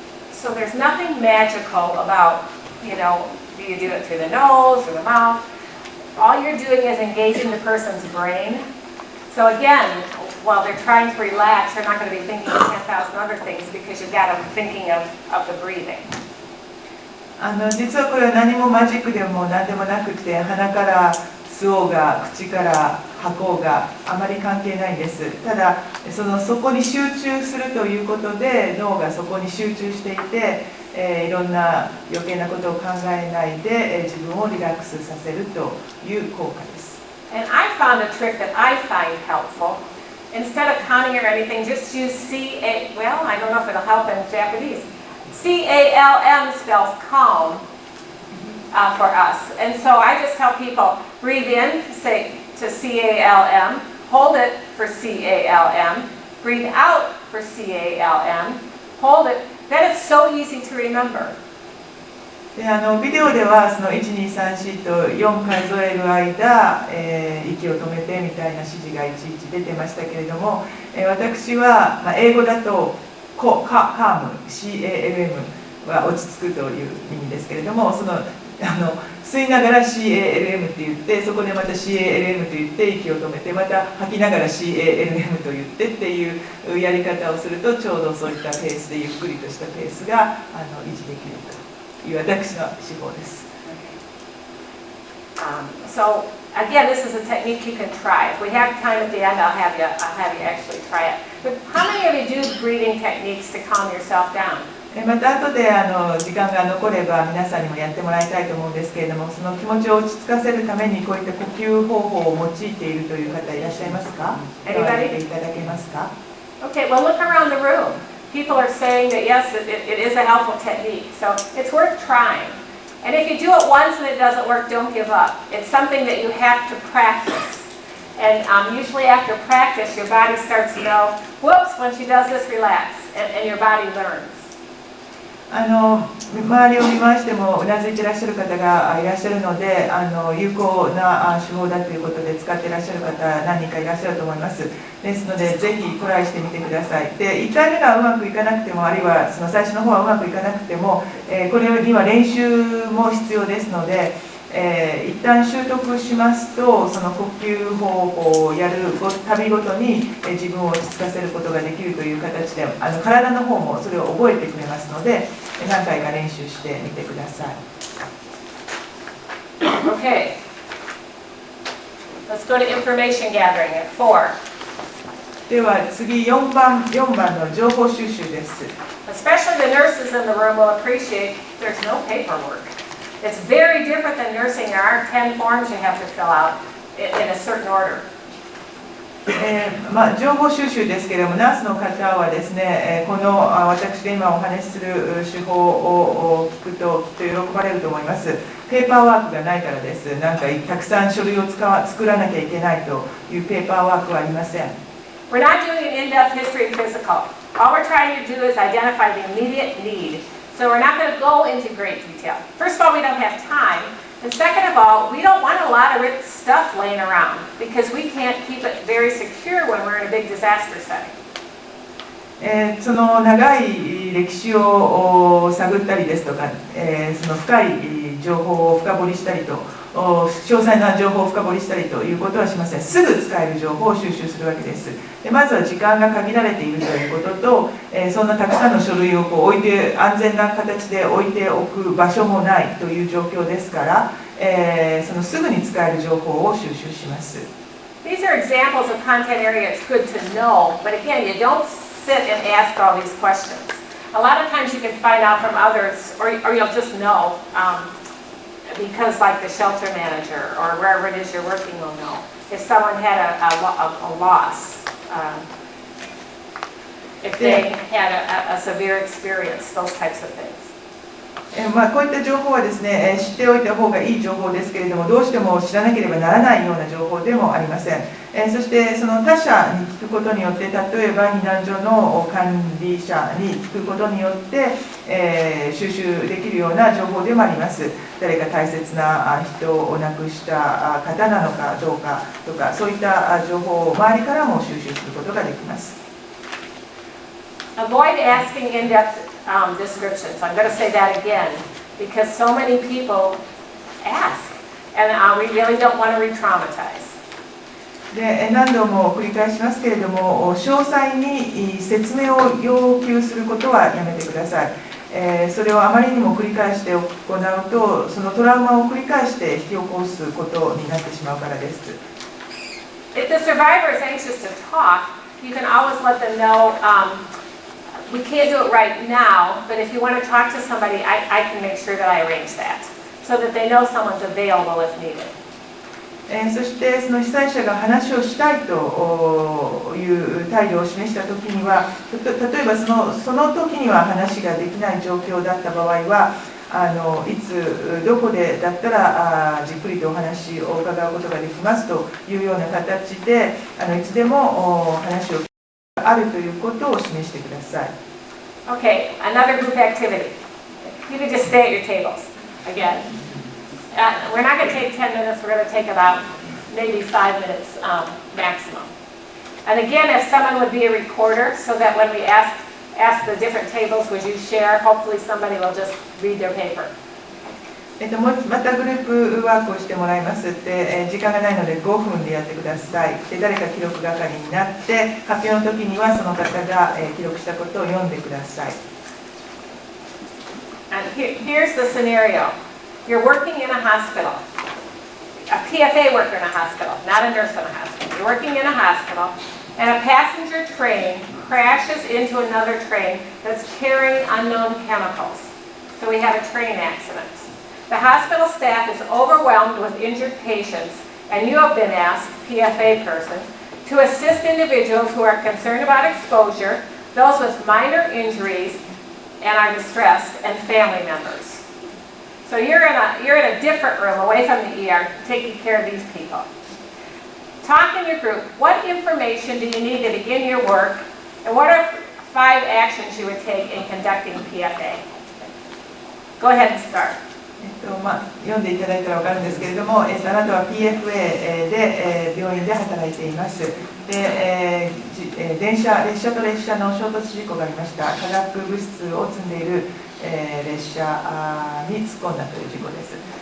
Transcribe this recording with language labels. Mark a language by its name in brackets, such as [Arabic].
[English] So there's nothing magical about, do you do it through the nose or the mouth? All you're doing is engaging the person's brain. So again, while they're trying to relax, they're not going to be thinking of 10,000 other things because you've got them thinking of the breathing. [Japanese] 実はこれは何もマジックでも何でもなくて、鼻から吸おうが口から吐こうがあまり関係ないんです。ただそこに集中するということで脳がそこに集中していて、いろんな余計なことを考えないで、自分をリラックスさせるという効果です。 [English] And I found a trick that I find helpful. Instead of counting or anything, just use I don't know if it'll help in Japanese. CALM spells calm for us. And so I just tell people, breathe in, say to CALM, hold it for CALM, breathe out for CALM, hold it. That is so easy to remember. [Japanese] でビデオではその1234と4数える間、息を止めてみたいな指示がいちいち出てましたけれども、私は、英語だとカーム CALM は落ち着くという意味ですけれども、吸いながら CALM って言って、そこでまた CALM と言って息を止めて、また吐きながら CALM と言ってっていうやり方をすると、ちょうどそういったペースでゆっくりとしたペースが維持できるという私の手法です。 [English] So again, this is a technique you can try. If we have time at the end, I'll have you actually try it. But how many of you do breathing techniques to calm yourself down? [Japanese] また後で時間が残れば皆さんにもやってもらいたいと思うんですけれども、その気持ちを落ち着かせるためにこういった呼吸方法を用いているという方いらっしゃいますか？手を挙げていただけますか？ [English] Okay, well look around the room. People are saying that yes, it is a helpful technique, so it's worth trying. And if you do it once and it doesn't work, don't give up. It's something that you have to practice. And usually after practice, your body starts to know, whoops, when she does this, relax, and your body learns. [Japanese] 周りを見回してもうなずいていらっしゃる方がいらっしゃるので、有効な手法だということで使っていらっしゃる方何人かいらっしゃると思います。ですのでぜひトライしてみてください。で、1回目がうまくいかなくても、あるいはその最初の方はうまくいかなくても、これには練習も必要ですので、一旦習得しますと、その呼吸方法をやるたびごとに自分を落ち着かせることができるという形で、体の方もそれを覚えてくれますので、何回か練習してみてください。 [English] Okay. Let's go to information gathering at 4. [Japanese] では次4番の情報収集です。 [English] Especially the nurses in the room will appreciate there's no paperwork. It's very different than nursing. There aren't 10 forms you have to fill out in a certain order. [Japanese] 情報収集ですけれども、ナースの方はですね、この私が今お話しする手法を聞くときっと喜ばれると思います。ペーパーワークがないからです。なんかたくさん書類を作らなきゃいけないというペーパーワークはありません。 [English] We're not doing an in-depth history of physical. All we're trying to do is identify the immediate need. So we're not going to go into great detail. First of all, we don't have time. And second of all, we don't want a lot of stuff laying around because we can't keep it very secure when we're in a big disaster setting. [Japanese] その長い歴史を探ったりですとか、その深い情報を深掘りしたりと、詳細な情報を深掘りしたりということはしません。すぐ使える情報を収集するわけです。でまずは時間が限られているということと、そんなたくさんの書類を置いて安全な形で置いておく場所もないという状況ですから、そのすぐに使える情報を収集します。 [English] These are examples of content area it's good to know, but again, you don't sit and ask all these questions. A lot of times you can find out from others, or you'll just know, because like the shelter manager or wherever it is you're working will know. If someone had a loss, if they had a severe experience, those types of things. [Japanese] こういった情報はですね、知っておいた方がいい情報ですけれども、どうしても知らなければならないような情報でもありません。そしてその他者に聞くことによって、例えば避難所の管理者に聞くことによって、収集できるような情報でもあります。誰か大切な人を亡くした方なのかどうかとか、そういった情報を周りからも収集することができます。 [English] Avoid asking in-depth descriptions. I'm going to say that again because so many people ask, and we really don't want to re-traumatize. [Japanese] で何度も繰り返しますけれども、詳細に説明を要求することはやめてください。それをあまりにも繰り返して行うと、そのトラウマを繰り返して引き起こすことになってしまうからです。 [English] If the survivor is anxious to talk, you can always let them know, we can't do it right now, but if you want to talk to somebody, I can make sure that I arrange that, so that they know someone's available if needed. [Japanese] そしてその被災者が話をしたいという態度を示したときには、例えばその時には話ができない状況だった場合は、いつどこでだったらじっくりとお話を伺うことができますというような形で、いつでも話をあるということを示してください。 [English] Okay, another group activity. You can just stay at your tables again. We're not going to take 10 minutes, we're going to take about maybe 5 minutes maximum. And again, if someone would be a recorder so that when we ask the different tables, would you share, hopefully somebody will just read their paper. [Japanese] またグループワークをしてもらいますって、時間がないので5分でやってください。で誰か記録係になって、発表の時にはその方が記録したことを読んでください。 [English] And here's the scenario. You're working in a hospital, a PFA worker in a hospital, not a nurse in a hospital. You're working in a hospital, and a passenger train crashes into another train that's carrying unknown chemicals. So we have a train accident. The hospital staff is overwhelmed with injured patients, and you have been asked, PFA person, to assist individuals who are concerned about exposure, those with minor injuries, and are distressed, and family members. So you're in a different room away from the ER taking care of these people. Talk in your group. What information do you need to begin your work? And what are 5 actions you would take in conducting PFA? Go ahead and start. [Japanese] 読んでいただいたら分かるんですけれども、あなたは PFA で病院で働いています。で、列車と列車の衝突事故がありました。化学物質を積んでいる列車に突っ込んだという事故です。